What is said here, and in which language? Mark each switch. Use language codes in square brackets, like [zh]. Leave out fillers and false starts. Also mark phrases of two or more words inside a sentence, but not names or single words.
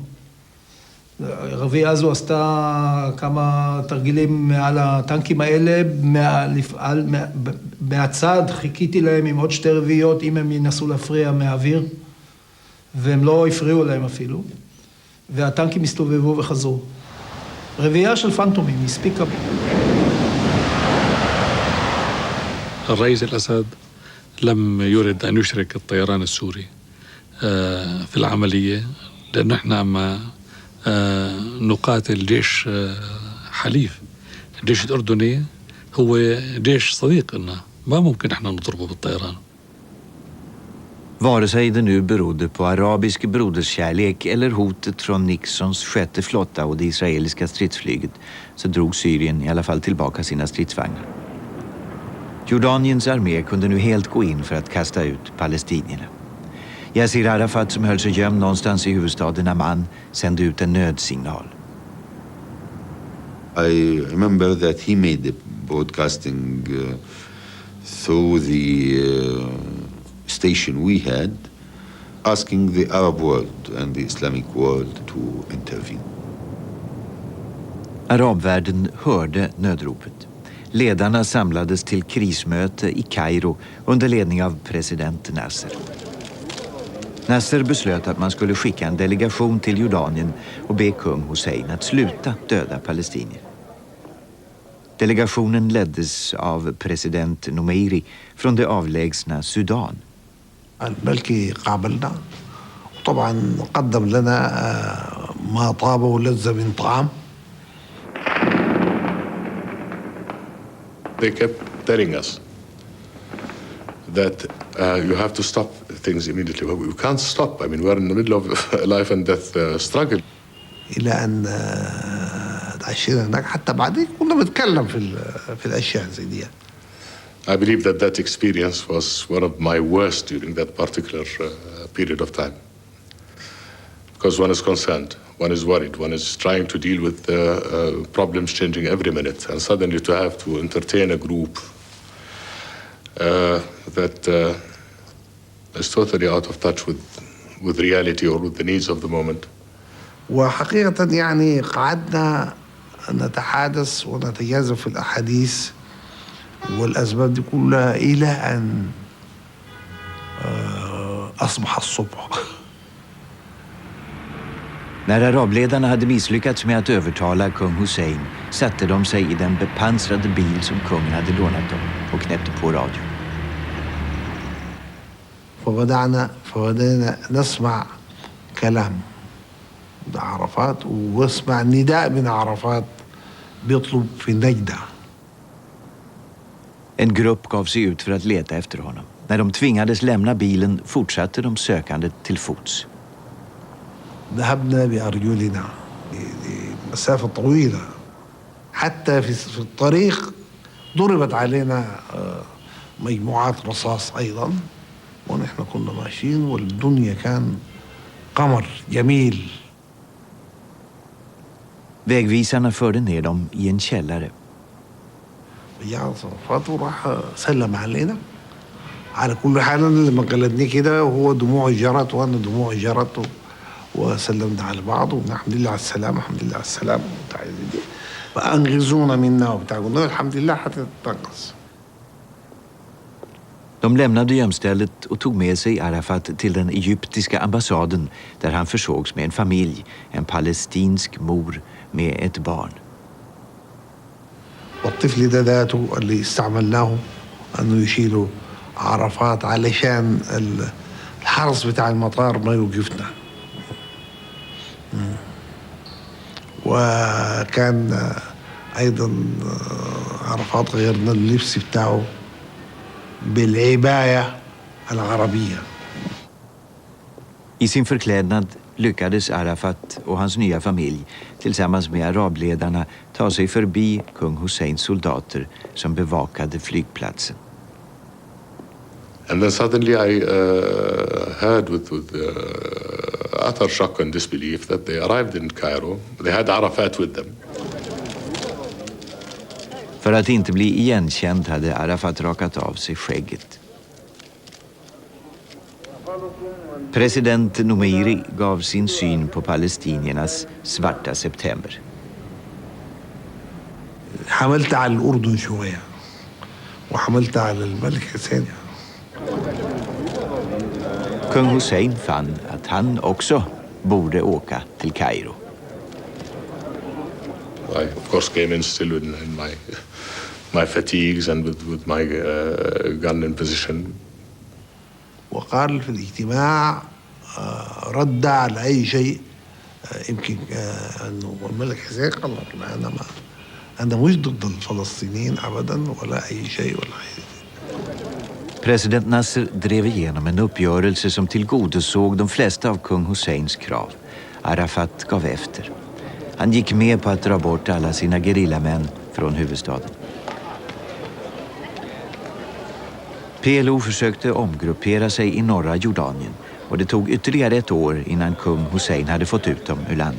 [he] הרביעייה הזו עשתה כמה תרגילים מעל הטנקים האלה, מהצד חיכיתי להם עם עוד 2 רביעיות אם הם ינסו להפריע מהאוויר, והם לא הפריעו להם אפילו, והטנקים הסתובבו וחזרו. רביעייה של פנטומים, הספיקה. [ar] الرئيس الأسد لم يرد أن يشرك الطيران السوري في العملية، لأن احنا عم نقاتل جيش حليف. الجيش الأردني هو جيش صديق لنا، ما ممكن احنا نضربه بالطيران. [sv] Vare sig det nu berodde på arabisk broderskärlek eller hotet från Nixons 6:e flotta och det israeliska stridsflyget, så drog Syrien i alla fall tillbaka sina stridsvagnar. Jordaniens armé kunde nu helt gå in för att kasta ut palestinierna. Yassir Arafat, som höll sig gömd någonstans i huvudstaden Amman, sände ut en nödsignal. [en] I remember that he made the broadcasting through the station we had. asking the Arab world and the Islamic world to intervene. [sv] Arabvärlden hörde nödropet. Ledarna samlades till krismöte i Kairo under ledning av president Nasser. Nasser beslöt att man skulle skicka en delegation till Jordanien och be kung Hussein att sluta döda palestinier. Delegationen leddes av president Numeiri från det avlägsna Sudan. [ar] الملكي قابلنا طبعا قدم لنا ما طاب ولذ من طعام. [en] They kept telling us that you have to stop things immediately. Well, we can't stop. I mean, we're in the middle of a life and death struggle. [ar] إلى أن عشنا هناك حتى بعدين كنا بنتكلم في الأشياء زي دي. [en] I believe that that experience was one of my worst during that particular period of time. Because one is concerned, one is worried, one is trying to deal with problems changing every minute, and suddenly to have to entertain a group that is totally out of touch with reality or with the needs of the moment. [ar] وحقيقة يعني قعدنا نتحادث ونتجاذب في الأحاديث والأسباب دي كلها إلى أن أصبح الصبح. [sv] När arabledarna hade misslyckats med att övertala kung Hussein satte de sig i den bepansrade bil som kungen hade lånat dem och knäppte på radio. [ar] فبدأنا نسمع كلام من عرفات واسمع نداء من عرفات بيطلب في نجدة. [sv] En grupp gav sig ut för att leta efter honom. När de tvingades lämna bilen fortsatte de sökandet till fots. [ar] ذهبنا بأرجلنا لمسافة طويلة حتى في الطريق ضربت علينا مجموعات رصاص أيضا ونحن كنا ماشيين والدنيا كان قمر جميل. [sv] Vägvisarna förde ner dem i en källare. [ar] عرفات وراح سلم علينا على كل حال لما قلدني كده وهو دموعي جرت وانا دموعي جرت وسلمنا على بعض والحمد لله على السلامه الحمد لله على السلامه فانقذونا منا وبتاع قلنا الحمد لله حتى تنقذ. [sv] De lämnade gömstället och tog med sig Arafat till den egyptiska ambassaden där han försågs med en familj, en palestinsk mor med ett barn. [ar] والطفل ده ذاته اللي استعملناه انه يشيلوا عرفات علشان الحرس بتاع المطار ما يوقفنا. وكان ايضا عرفات غيرنا اللبس بتاعه بالعباية العربية. [sv] I sin förklädnad lyckades Arafat och hans nya familj tillsammans med arabledarna ta sig förbi kung Husseins soldater som bevakade flygplatsen. [en] And then suddenly I heard with utter shock and disbelief that they arrived in Cairo. They had Arafat with them. [sv] För att inte bli igenkänd hade Arafat rakat av sig skägget. President Numeiri gav sin syn på palestiniernas svarta september. [ar] حملت على الأردن شوية وحملت على الملك حسين. [sv] Kung Hussein fann att han också borde åka till Kairo. [en] I of course came in still in my fatigues and with my gun in position. [ar] وقال في الاجتماع رد على أي شيء يمكن أنه الملك حسين قال أنا مش ضد الفلسطينيين أبدا ولا أي شيء ولا أي. [sv] President Nasser drev igenom en uppgörelse som tillgodosåg de flesta av kung Husseins krav. Arafat gav efter. Han gick med på att dra bort alla sina gerillamän från huvudstaden. PLO försökte omgruppera sig i norra Jordanien och det tog ytterligare ett år innan kung Hussein hade fått ut dem ur landet.